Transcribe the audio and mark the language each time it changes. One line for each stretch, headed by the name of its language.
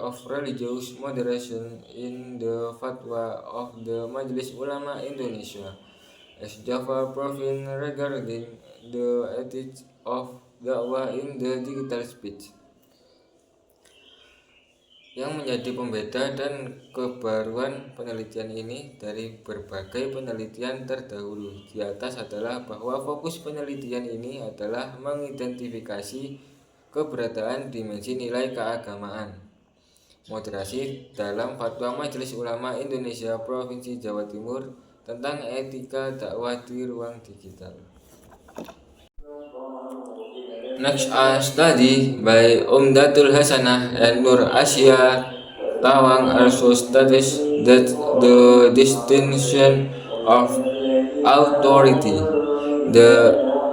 English: religious moderation in the fatwa of the Majelis Ulama Indonesia as Java Province regarding the ethics of dakwah in the digital space.
Indonesian: Yang menjadi pembeda dan kebaruan penelitian ini dari berbagai penelitian terdahulu di atas adalah bahwa fokus penelitian ini adalah mengidentifikasi keberadaan dimensi nilai keagamaan moderasi dalam fatwa Majelis Ulama Indonesia Provinsi Jawa Timur tentang etika dakwah di ruang digital.
English: Next, a study by Umdatul Hasanah and Nur Asia Tawang also studies that the distinction of authority, the